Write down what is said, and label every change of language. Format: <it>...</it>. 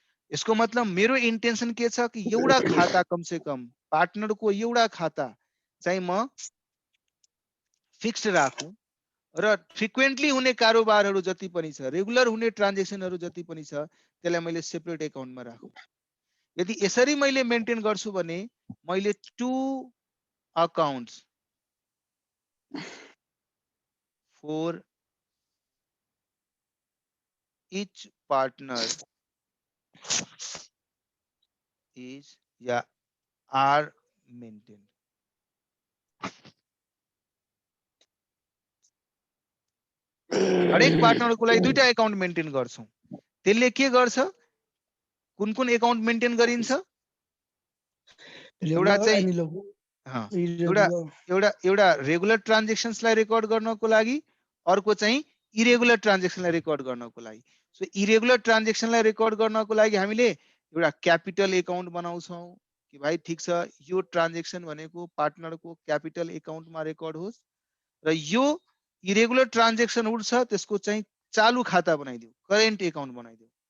<ne>यसको मतलब मेरो इन्टेन्सन के छ कि एउटा खाता, कमसे कम पार्टनरको एउटा खाता चाहिँ म फिक्स्ड राखौं र फ्रिक्वेन्टली हुने कारोबारहरू जति पनि छ, रेगुलर हुने ट्रान्जेक्सनहरू जति पनि छ त्यसलाई मैले सेपरेट एकाउन्टमा राखौं। यदि यसरी मैले मेन्टेन गर्छु भने मैले 2 accounts</ne> <en>for each partner is या are maintained.</en> <ne>हरेक पार्टनरको लागि दुईटा एकाउन्ट मेन्टेन गर्छौं त्यसले के गर्छ कुन कुन एकाउन्ट मेन्टेन गरिन्छ एउटा चाहिँ एउटा रेगुलर ट्रान्ज्याक्सन्सलाई रेकर्ड गर्नको लागि अर्को चाहिँ इरेगुलर ट्रान्ज्याक्सनलाई रेकर्ड गर्नको लागि सो इरेगुलर ट्रान्ज्याक्सनलाई रेकर्ड गर्नको लागि हामीले एउटा क्यापिटल एकाउन्ट बनाउँछौं कि भाइ ठीक छ यो ट्रान्ज्याक्सन भनेको पार्टनरको क्यापिटल एकाउन्टमा रेकर्ड होस् र यो इरेगुलर ट्रान्ज्याक्सन उठ्छ त्यसको चाहिँ चालू खाता बनाइदिऊ करेन्ट एकाउन्ट बनाइदिऊ</ne>